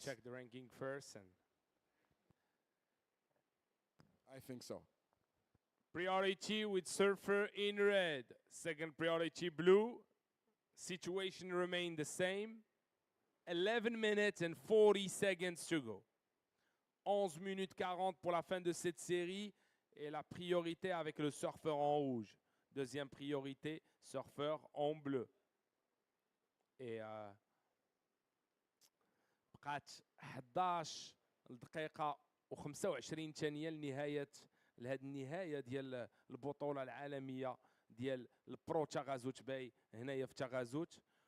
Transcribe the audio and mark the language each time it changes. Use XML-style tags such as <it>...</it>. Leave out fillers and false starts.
<en>check the ranking first. And I think so. priority with Surfer in red. Second priority blue. Situation remained the same. 11 minutes and 40 seconds to go.</en> <fr>11 minutes 40 pour la fin de cette série. Et la priorité avec le surfeur en rouge. Deuxième priorité, surfeur en bleu. Et</fr> <ar>بقات 11 دقيقة و25 ثانية لهذه النهاية ديال البطولة العالمية ديال البرو تاغازوت باي هنايا في تاغازوت.</ar>